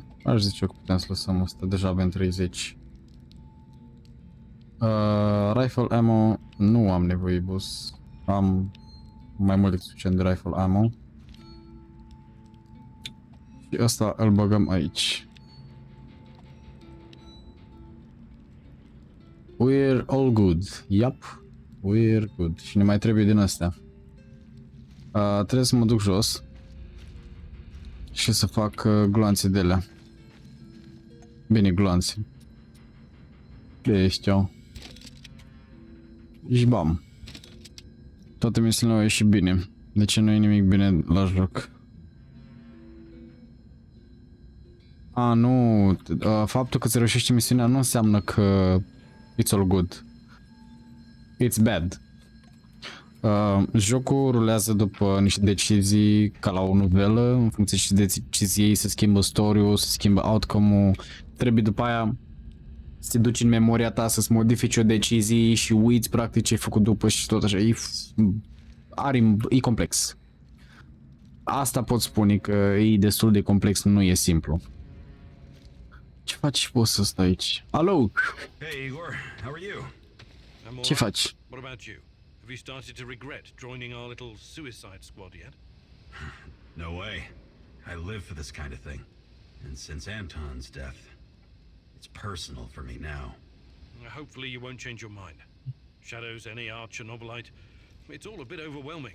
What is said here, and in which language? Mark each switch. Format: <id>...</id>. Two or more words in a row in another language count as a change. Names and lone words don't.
<ro>Aș zice că putem să lăsăm asta, deja avem 30.</ro> <en>Rifle ammo,</en> <ro>nu am nevoie, boss. Am mai mult decât suficient de</ro> <en>rifle ammo.</en> <ro>Și asta îl băgăm aici.</ro> <en>We're all good. Yup, we're good.</en> <ro>Și ne mai trebuie din astea. Trebuie să mă duc jos și să fac gloanțe de alea. Bine, gloanțe. De ăștia. Și bam. Toate misiunile au ieșit bine. De ce nu e nimic bine la joc? Nu. Faptul că îți reușești misiunea nu înseamnă că</ro> <en>it's all good. It's bad.</en> <ro>Jocul rulează după niște decizii ca la o novelă. În funcție de deciziei se schimbă story-ul, se schimbă outcome-ul. Trebuie după aia să te duci în memoria ta să-ți modifici o decizie și uiți practic ce ai făcut după și tot așa. E complex. Asta pot spune că e destul de complex, nu e simplu. Ce faci boss ăsta aici? Alo!</ro> <en>Hey Igor, how are you?</en> <ro>Ce faci?</ro> <en>What about you? Have you started to regret joining our little suicide squad yet? No way. I live for this kind of thing. And since Anton's death, it's personal for me now. Hopefully you won't change your mind. Shadows, NAR, Chernobylite, it's all a bit overwhelming.</en>